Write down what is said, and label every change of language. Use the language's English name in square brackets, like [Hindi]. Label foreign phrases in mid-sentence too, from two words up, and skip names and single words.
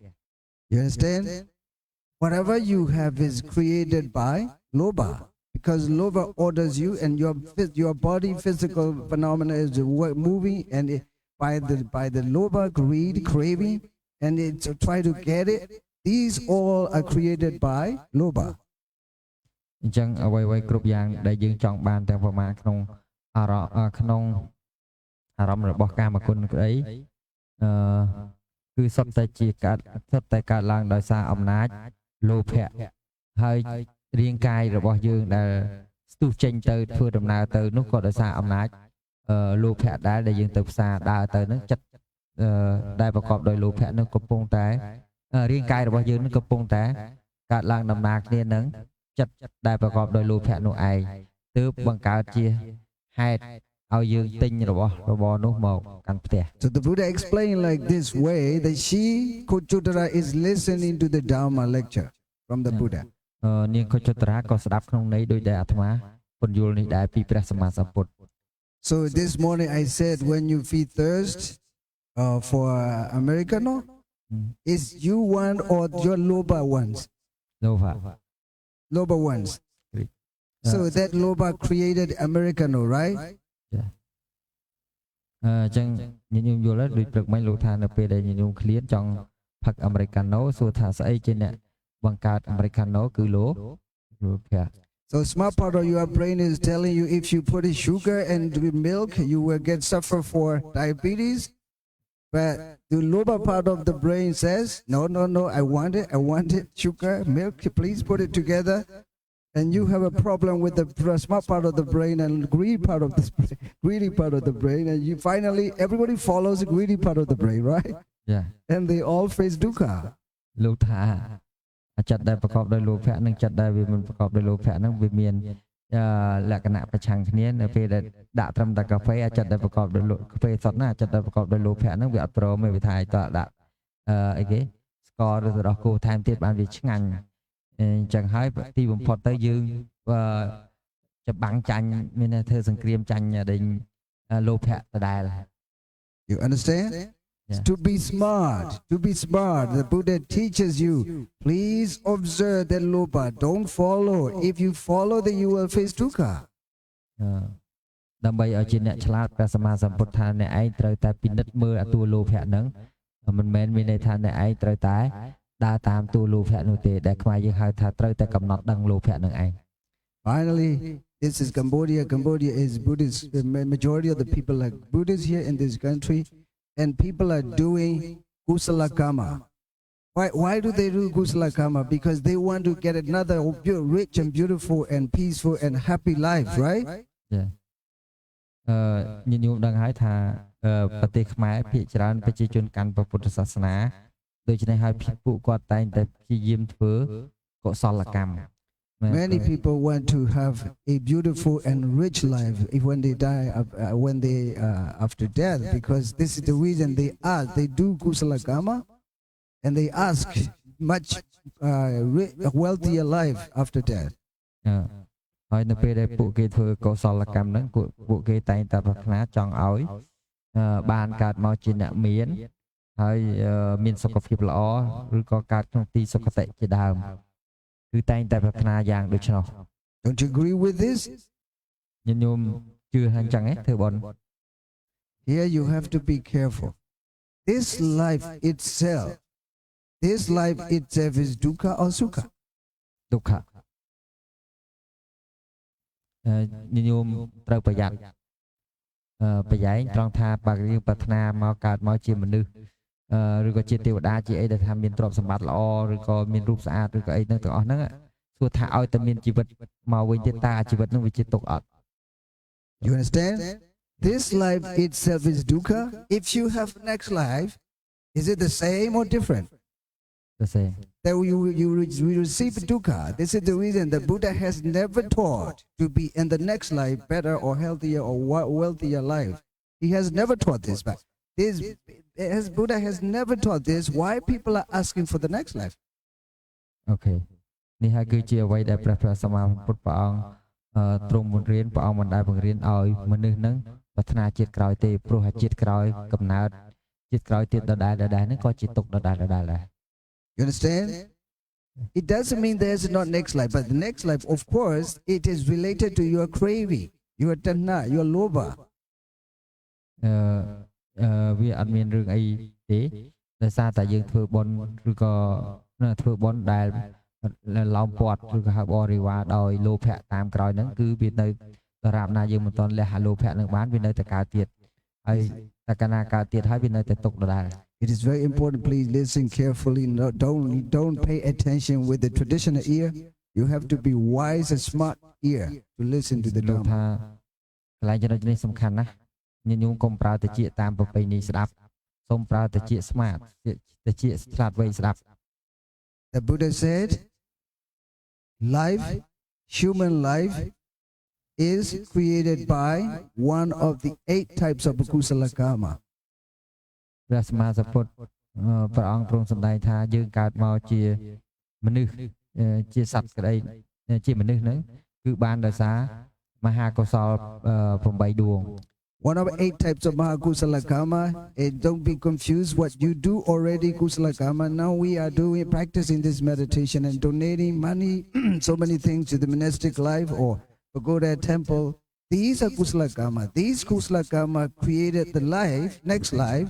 [English] You understand? Whatever you have is created by loba, because loba orders you, and your body physical phenomena is moving, and by the loba, greed, craving, and it's try to get it. These all are created by loba. [Khmer] អញ្ចឹងអ្វីៗគ្រប់យ៉ាងដែលយើងចង់បានទាំងប្រមាណក្នុងអារម្មណ៍របស់កាមគុណក្តីគឺសុទ្ធតែកើត ឡើងដោយសារអំណាចលោភៈហើយរាងកាយរបស់យើងដែលស្ទុះចេញទៅធ្វើដំណើរទៅនោះក៏ដោយសារអំណាចលោភៈដែលយើងទៅផ្សារដើរទៅនឹងចិត្តដែលប្រកបដោយលោភៈនឹងកំពុងតែរាងកាយរបស់យើងនឹងកំពុងតែកើតឡើងដំណើរគ្នានឹងចិត្តដែលប្រកបដោយលោភៈនោះឯងទើបបង្កើតជាហេតុឲ្យយើងទិញរបស់នោះមកកាន់ផ្ទះ [English] So the Buddha explained like this way that she Kochutara is listening to the Dharma lecture from the Buddha. [Khmer] នាងកុជត្រាក៏ស្ដាប់ក្នុងន័យដូចដែលអាត្មាពន្យល់នេះដែរពីព្រះសម្មាសម្ពុទ្ធ [English] So this morning I said when you feel thirst for Americano, is you want or your loba wants? [Khmer] លោភៈ [English] Loba wants. So that loba created Americano, right? [Khmer] អញ្ចឹងញញោមយល់ហើយដូចព្រឹកមិញលោកថានៅពេលដែលញញោមឃ្លានចង់ផឹក Americano សួរថាស្អីជាអ្នកបង្កើត Americano គឺលោភៈ [English] So smart part of your brain is telling you if you put sugar and milk, you will suffer for diabetes. But the lower part of the brain says, no, I want it, sugar, milk, please put it together. And you have a problem with the smart part of the brain and greedy part of the brain, and you finally everybody follows the greedy part of the brain, right? Yeah. And they all face dukkha. [Khmer] លោកថាចិត្តដែលប្រកបដោយលោភៈនិងចិត្តដែលវាមិនប្រកបដោយលោភៈហ្នឹងវាមានលក្ខណៈប្រឆាំងគ្នានៅពេលដែលដាក់ត្រឹមតែកាហ្វេអាចិត្តដែលប្រកបដោយកាហ្វេសុទ្ធណាចិត្តដែលប្រកបដោយលោភៈហ្នឹងវាអត់ព្រមទេវាថាឲ្យតដាក់អីគេស្ករឬទៅដល់គោថែមទៀតបានវាឆ្ងាញ់អញ្ចឹងហើយទីបំផុតទៅយើងច្បាំងចាញ់មានធ្វើសង្គ្រាមចាញ់ដែលលោភៈដដែល [English] You understand? Yeah. To be smart, the Buddha teaches you, please observe that loba, don't follow. If you follow, then you will face dukkha. [Khmer] ដើម្បីឲ្យជាអ្នកឆ្លាតព្រះសម្មាសម្ពុទ្ធថាអ្នកឯងត្រូវតែពិនិត្យមើលអាតួលោភៈហ្នឹងមិនមែនមានន័យថាអ្នកឯងត្រូវតែដើរតាមតួលោភៈនោះទេដែលខ្មែរយើងហៅថាត្រូវតែកំណត់ដឹងលោភៈហ្នឹងឯង [English] Finally, this is Cambodia. Cambodia is Buddhist. The majority of the people are Buddhists here in this country. And people are doing [Pali] kusala karma. [English] Why do they do [Pali] kusala karma? [English] Because they want to get another rich and beautiful and peaceful and happy life, right? Yeah. [Khmer] ញញោមដឹងហើយថាប្រទេសខ្មែរភាគច្រើនប្រជាជនកាន់ពុទ្ធសាសនាដូច្នេះហើយពួកគាត់តែងតែព្យាយាមធ្វើកុសលកម្ម [English] Many people want to have a beautiful and rich life if when they die, when they after death, because this is the reason they do [Pali] kusala karma, [English] and they ask much wealthier life after death. [Khmer] ហើយនៅពេលដែលពួកគេធ្វើកុសលកម្មហ្នឹងពួកគេតែងតែប្រាថ្នាចង់ឲ្យបានកើតមកជាអ្នកមានហើយមានសុខភាពល្អឬក៏កើតក្នុងទីសុគតិជាដើមគឺតែងតែប្រាថ្នាយ៉ាងដូច្នោះ [English] Don't you agree with this? [Khmer] ញាតិញោមជឿថាអញ្ចឹងទេធ្វើបុណ្យ [English] Here you have to be careful. This life itself is dukkha or sukha? [Khmer] ទុក្ខញាតិញោមត្រូវប្រយ័ត្នប្រយែងត្រង់ថាបើយើងប្រាថ្នាមកកើតមកជាមនុស្សឬក៏ជាទេវតាជាអីដែលថាមានទ្រព្យសម្បត្តិល្អឬក៏មានរូបស្អាតឬក៏អីហ្នឹងទាំងអស់ហ្នឹងសួរថាឲ្យតែមានជីវិតមកវិញទៀតតើជីវិតហ្នឹងវាជាទុក្ខអត់ [English] You understand? This life itself is dukkha. If you have next life, is it the same or different? The same. That you receive dukkha. This is the reason the Buddha has never taught to be in the next life better or healthier or wealthier life. He has never taught this. But Buddha has never taught this. Why people are asking for the next life? Okay. [Khmer] នេះហើយគឺជាអ្វីដែលព្រះសម្មាសម្ពុទ្ធព្រះអង្គទ្រង់បង្រៀនព្រះអង្គមិនដែលបង្រៀនឲ្យមនុស្សហ្នឹងប្រាថ្នាជាតិក្រោយទេព្រោះជាតិក្រោយកំណើតជាតិក្រោយទៀតដដែលហ្នឹងក៏ជាទុក្ខដដែលដែរ [English] You understand? It doesn't mean there's not next life, but the next life, of course, it is related to your craving, your tanha, your lobha. [Khmer] វាអត់មានរឿងអីទេដោយសារតែយើងធ្វើបុណ្យឬក៏ធ្វើបុណ្យដែលឡោមព័ទ្ធឬក៏ហៅបរិវារដោយលោភៈតាមក្រោយហ្នឹងគឺវានៅដរាបណាយើងមិនទាន់លះលោភៈនឹងបានវានៅតែកើតទៀតហើយតែកាលណាកើតទៀតហើយវានៅតែទុកដដែល [English] It is very important. Please listen carefully. No, don't pay attention with the traditional ear. You have to be wise and smart ear to listen to the Dhamma. [Khmer] ថាកន្លែងចំណុចនេះសំខាន់ណាស់ញាតិញោមកុំប្រើតិចតាមប្រពៃណីស្ដាប់សូមប្រើតិចស្មាតតិចឆ្លាតវៃស្ដាប់ [English] The Buddha said, human life is created by one of the 8 types of kusala karma. [Khmer] ព្រះសម្មាសម្ពុទ្ធព្រះអង្គទ្រង់សម្ដែងថាយើងកើតមកជាមនុស្សជាសត្វក្តីជាមនុស្សហ្នឹងគឺបានដោយសារមហាកុសល8ដួង [English] One of 8 types of [Pali] Mahakusala karma. [English] Don't be confused what you do already [Pali] kusala karma. [English] Now we are practicing this meditation and donating money, so many things to the monastic life or pagoda temple. These are [Pali] kusala karma. [English] These [Pali] kusala karma [English] created the life, next life.